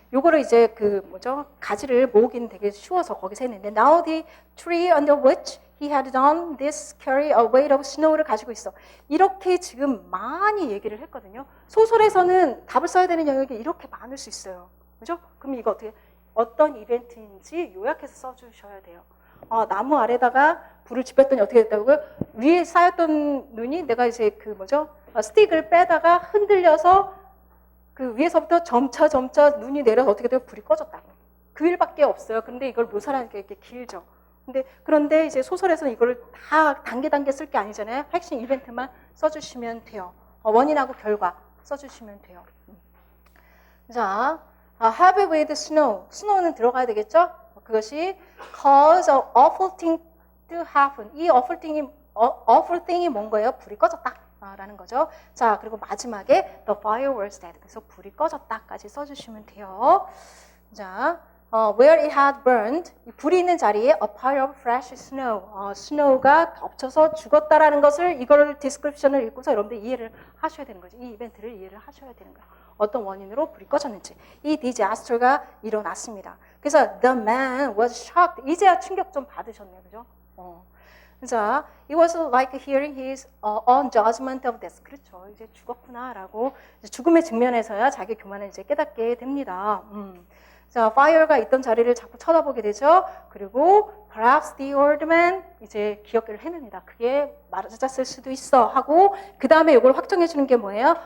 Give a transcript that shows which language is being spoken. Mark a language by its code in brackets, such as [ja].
[ko] 요거를 이제 가지를 모으기는 되게 쉬워서 거기서 했는데 [en] now the tree under which he had done this carry a weight of snow [ko] 를 가지고 있어. 이렇게 지금 많이 얘기를 했거든요. 소설에서는 답을 써야 되는 영역이 이렇게 많을 수 있어요. 그죠? 그럼 이거 어떤 이벤트인지 요약해서 써주셔야 돼요. 나무 아래다가 불을 지폈더니 어떻게 됐다고요? 위에 쌓였던 눈이 내가 이제 스틱을 빼다가 흔들려서 그 위에서부터 점차 눈이 내려서 어떻게 돼요? 불이 꺼졌다고. 그 일밖에 없어요. 근데 이걸 묘사하는 게 이렇게 길죠. 그런데 이제 소설에서는 이거를 다 단계 쓸 게 아니잖아요. 핵심 이벤트만 써주시면 돼요. 원인하고 결과 써주시면 돼요. [en] 자, have with snow. [ko] snow는 들어가야 되겠죠? 그것이 [en] cause an awful thing to happen. [ko] 이 awful thing이 뭔 거예요? 불이 꺼졌다. 라는 거죠. 자, 그리고 마지막에 [en] the fire was dead. [ko] 그래서 불이 꺼졌다까지 써주시면 돼요. [en] 자, where it had burned. [ko] 불이 있는 자리에 [en] a pile of fresh snow. [ko] snow가 덮쳐서 죽었다라는 것을 이걸 description을 읽고서 여러분들 이해를 하셔야 되는 거죠. 이 이벤트를 이해를 하셔야 되는 거예요. 어떤 원인으로 불이 꺼졌는지. 이 disaster가 일어났습니다. [en] 그래서 the man was shocked. [ko] 이제야 충격 좀 받으셨네요. 그죠? [en] 자, it was like hearing his own judgment of death. [ko] 그렇죠. 이제 죽었구나라고 죽음의 측면에서야 자기 교만을 이제 깨닫게 됩니다. 자, fire가 있던 자리를 자꾸 쳐다보게 되죠. 그리고 [en] perhaps the old man [ko] 이제 기억을 해냅니다. 그게 맞았을 수도 있어 하고 그 다음에 이걸 확정해 주는 게 뭐예요?